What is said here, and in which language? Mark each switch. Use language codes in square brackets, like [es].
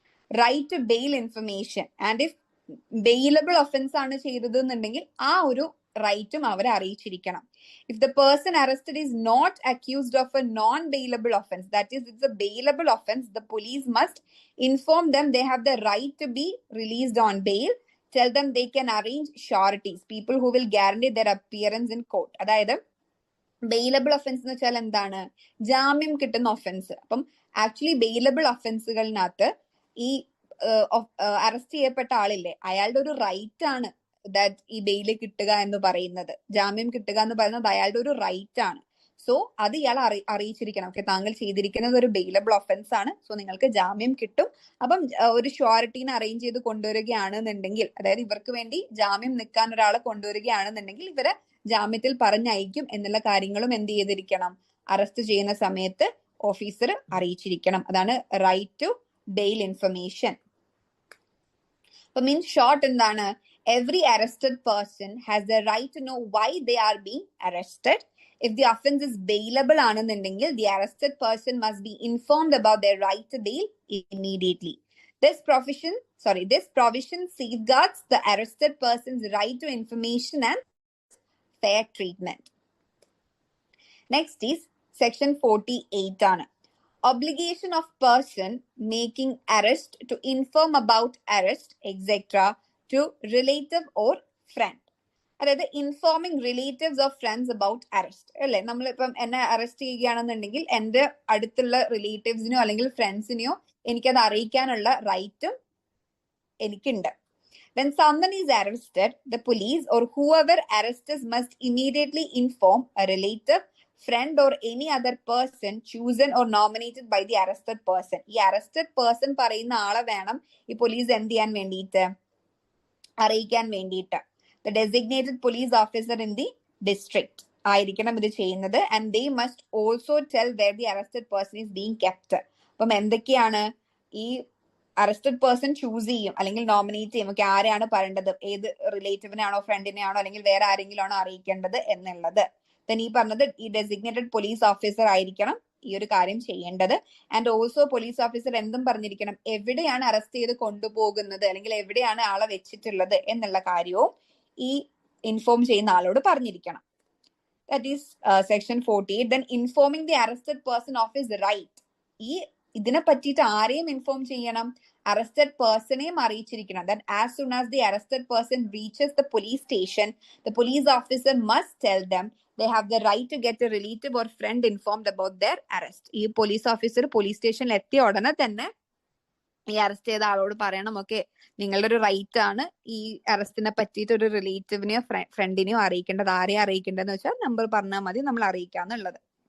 [en] right to bail information, [ml] and if bailable offence ആണ് ചെയ്തത് എന്നുണ്ടെങ്കിൽ ആ ഒരു റൈറ്റും അവരെ അറിയിച്ചിരിക്കണം. [en] If the person arrested is not accused of a non bailable offence, that is it's a bailable offence, the police must inform them they have the right to be released on bail. Tell them they can arrange sureties, people who will guarantee their appearance in court. [ml] അതായത് bailable offence എന്ന് വെച്ചാൽ എന്താണ്? ജാമ്യം കിട്ടുന്ന offence. അപ്പം actually bailable ഒഫൻസുകളിനകത്ത് ഈ arrest ചെയ്യപ്പെട്ട ആളില്ലേ, അയാളുടെ ഒരു റൈറ്റ് ആണ് ദാറ്റ് ഈ ബെയില് കിട്ടുക എന്ന് പറയുന്നത്, ജാമ്യം കിട്ടുക എന്ന് പറയുന്നത് അയാളുടെ ഒരു റൈറ്റ് ആണ്. സോ അത് ഇയാൾ അറിയിച്ചിരിക്കണം. ഓക്കെ, താങ്കൾ ചെയ്തിരിക്കുന്നത് ഒരു ബെയിലബിൾ ഒഫൻസ് ആണ്, സോ നിങ്ങൾക്ക് ജാമ്യം കിട്ടും. അപ്പം ഒരു ഷ്യൂരിറ്റീനെ അറേഞ്ച് ചെയ്ത് കൊണ്ടുവരികയാണെന്നുണ്ടെങ്കിൽ, അതായത് ഇവർക്ക് വേണ്ടി ജാമ്യം നിൽക്കാൻ ഒരാളെ കൊണ്ടുവരികയാണെന്നുണ്ടെങ്കിൽ ഇവരെ ജാമ്യത്തിൽ പറഞ്ഞയക്കും എന്നുള്ള കാര്യങ്ങളും എന്ത് ചെയ്തിരിക്കണം? അറസ്റ്റ് ചെയ്യുന്ന സമയത്ത് ഓഫീസർ അറിയിച്ചിരിക്കണം. അതാണ് റൈറ്റ് ടു ബെയിൽ ഇൻഫർമേഷൻ. അപ്പൊ മീൻസ് ഷോർട്ട് എന്താണ്? [en] Every arrested person has the right to know why they are being arrested. If the offense is bailable [ml] ആണെന്നുണ്ടെങ്കിൽ [en] the arrested person must be informed about their right to bail immediately. This provision safeguards the arrested person's right to information and fair treatment. Next is section 48 [ml] ആണ്. [en] Obligation of person making arrest to inform about arrest etc. to relative or friend. [ml] അതായത് [en] informing relatives of friends about arrest [ml] അല്ലെ. നമ്മളിപ്പം എന്നെ arrest ചെയ്യുകയാണെന്നുണ്ടെങ്കിൽ എന്റെ അടുത്തുള്ള റിലേറ്റീവ്സിനെയോ അല്ലെങ്കിൽ ഫ്രണ്ട്സിനെയോ എനിക്കത് അറിയിക്കാനുള്ള റൈറ്റും എനിക്കുണ്ട്. [en] When someone is arrested, the police or whoever arrests must immediately inform a relative, friend or any other person chosen or nominated by the arrested person. [ml] ഈ arrested person പറയുന്ന ആളെ വേണം ഈ പോലീസ് എന്ത് ചെയ്യാൻ വേണ്ടിയിട്ട്, അറിയിക്കാൻ വേണ്ടിയിട്ട്. [en] The designated police officer in the district [ml] ആയിരിക്കണം ഇത് ചെയ്യുന്നത്. [en] And they must also tell where the arrested person is being kept. [ml] അപ്പം എന്തൊക്കെയാണ് ഈ അറസ്റ്റഡ് പേഴ്സൺ ചൂസ് ചെയ്യും അല്ലെങ്കിൽ നോമിനേറ്റ് ചെയ്യും, ഒക്കെ ആരെയാണ് പറയേണ്ടത്, ഏത് റിലേറ്റീവിനെയാണോ ഫ്രണ്ടിനെയാണോ അല്ലെങ്കിൽ വേറെ ആരെങ്കിലും ആണോ അറിയിക്കേണ്ടത് എന്നുള്ളത്. then ഈ പറഞ്ഞത് ഈ ഡെസിഗ്നേറ്റഡ് പോലീസ് ഓഫീസർ ആയിരിക്കണം ഈ ഒരു കാര്യം ചെയ്യേണ്ടത്. [en] and also [ml] പോലീസ് ഓഫീസർ എന്തും പറഞ്ഞിരിക്കണം, എവിടെയാണ് അറസ്റ്റ് ചെയ്ത് കൊണ്ടുപോകുന്നത് അല്ലെങ്കിൽ എവിടെയാണ് ആളെ വെച്ചിട്ടുള്ളത് എന്നുള്ള കാര്യവും ഈ ഇൻഫോം ചെയ്യുന്ന ആളോട് പറഞ്ഞിരിക്കണം. [en] That is section 48. Then informing the arrested person of his right. [ml] ഇതിനെ പറ്റിയിട്ട് ആരെയും ഇൻഫോം ചെയ്യണം? Arrested പേഴ്സണെയും അറിയിച്ചിരിക്കണം. [en] That as soon as the arrested person reaches the police station, the police officer must tell them they have the right to get a relative or friend informed about their arrest. [ml] ഈ police officer police സ്റ്റേഷനിൽ എത്തിയ ഉടനെ തന്നെ ഈ arrest ചെയ്ത ആളോട് പറയണം, okay, നിങ്ങളുടെ ഒരു റൈറ്റ് ആണ് ഈ അറസ്റ്റിനെ പറ്റിയിട്ട് ഒരു റിലേറ്റീവിനെയോ ഫ്രണ്ടിനെയോ അറിയിക്കേണ്ടത്. ആരെയും അറിയിക്കേണ്ടതെന്ന് വെച്ചാൽ നമ്പർ പറഞ്ഞാൽ മതി, നമ്മൾ അറിയിക്കാന്നുള്ളത്.